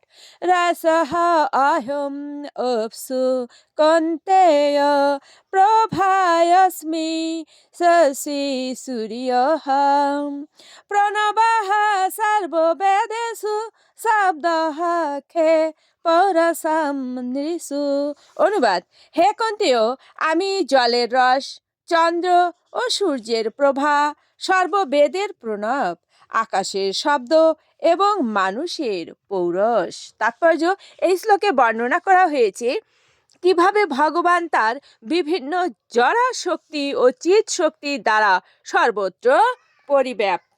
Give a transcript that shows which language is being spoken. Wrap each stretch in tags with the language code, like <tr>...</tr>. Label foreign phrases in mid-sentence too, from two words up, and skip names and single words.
<sa>रसः अहम् अप्सु कौन्तेय प्रभास्मि शशि सूर्यः प्रणवः सर्ववेदेषु शब्दः खे পরশাম নৃষু।</sa> <bn>অনুবাদ: হে কন্তেয়, আমি জলের রস, চন্দ্র ও সূর্যের প্রভা, সর্ববেদের প্রণব, আকাশের শব্দ এবং মানুষের পৌরস। তাৎপর্য: এই শ্লোকে বর্ণনা করা হয়েছে কিভাবে ভগবান তার বিভিন্ন জড়া শক্তি ও চিৎ শক্তি দ্বারা সর্বত্র পরিব্যাপ্ত।</bn>